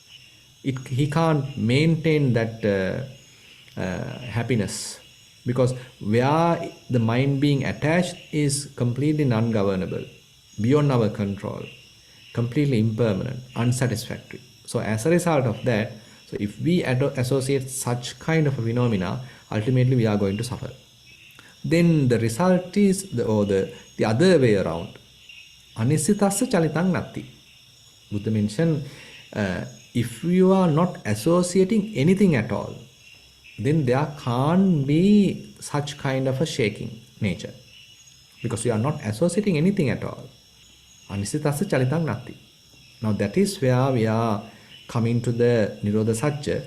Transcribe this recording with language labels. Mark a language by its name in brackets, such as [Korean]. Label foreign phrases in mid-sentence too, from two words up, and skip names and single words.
[English] He can't maintain that happiness, because where the mind being attached is completely non-governable, beyond our control, completely impermanent, unsatisfactory. So as a result of that, so if we associate such kind of a phenomena, ultimately we are going to suffer. Then the result is the other way around. [Pali] Anisitassa chalitang natti. [English] Buddha mentioned, if you are not associating anything at all, then there can't be such kind of a shaking nature, because you are not associating anything at all. [Pali] Anisitassa chalitang natti. [English] Now that is where we are coming to the Nirodha Satya.